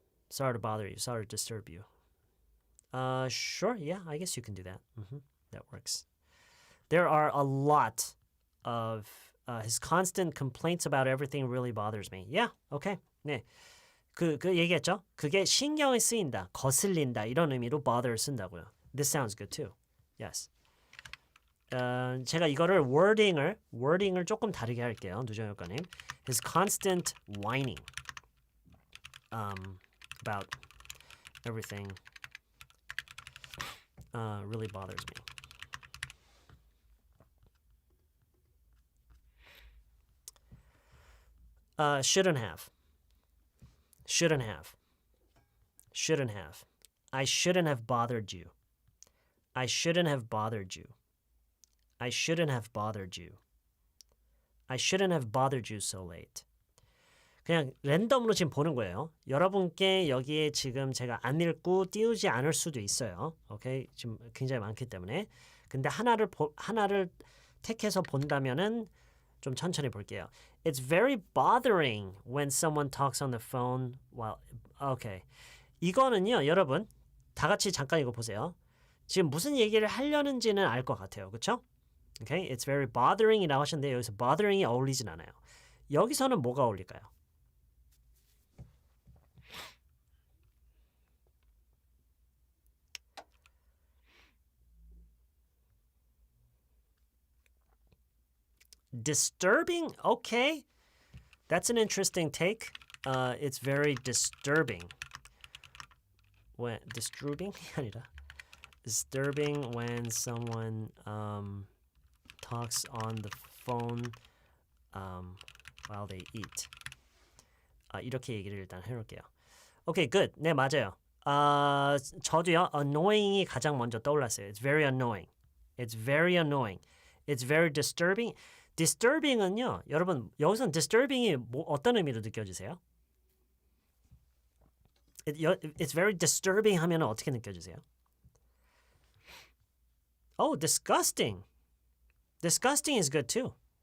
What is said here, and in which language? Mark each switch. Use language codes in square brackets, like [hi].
[en] Sorry to bother you. Sorry to disturb you. Sure. Yeah, I guess you can do that. That works. There are a lot of his constant complaints about everything really bothers me. [ko] Yeah. Okay. 네. 그 얘기했죠? 그게 신경이 쓰인다, 거슬린다 이런 의미로 bother 쓴다고요. [en] This sounds good too. Yes. [ko] 제가 이거를 wording을 조금 다르게 할게요. 누정효과님. [en] His constant whining about everything really bothers me. Shouldn't have. Shouldn't have. Shouldn't have. I shouldn't have bothered you. I shouldn't have bothered you. I shouldn't have bothered you. I shouldn't have bothered you so late. [ko] 그냥 랜덤으로 지금 보는 거예요. 여러분께 여기에 지금 제가 안 읽고 띄우지 않을 수도 있어요. 오케이? 지금 굉장히 많기 때문에. 근데 하나를 택해서 본다면은 좀 천천히 볼게요. [en] It's very bothering when someone talks on the phone while okay. [ko] 이거는요, 여러분 다 같이 잠깐 이거 보세요. 지금 무슨 얘기를 하려는지는 알 것 같아요. 그렇죠? Okay? [en] It's very bothering [ko] 이라고 하셨는데 여기서 bothering이 어울리진 않아요. 여기서는 뭐가 어울릴까요? [en] Disturbing? Okay. That's an interesting take. It's very disturbing. When disturbing? 아니라 disturbing when someone talks on the phone while they eat. [ko] 이렇게 얘기를 일단 해놓을게요. Okay, good. 네, 맞아요. 저도요. Annoying이 가장 먼저 떠올랐어요. [en] It's very annoying. It's very annoying. It's very disturbing. [ko] Disturbing은요. 여러분, 여기서는 disturbing이 어떤 의미로 느껴지세요? [en] It's very disturbing [ko] 하면 어떻게 느껴지세요? [en] Oh, disgusting. Disgusting is good too.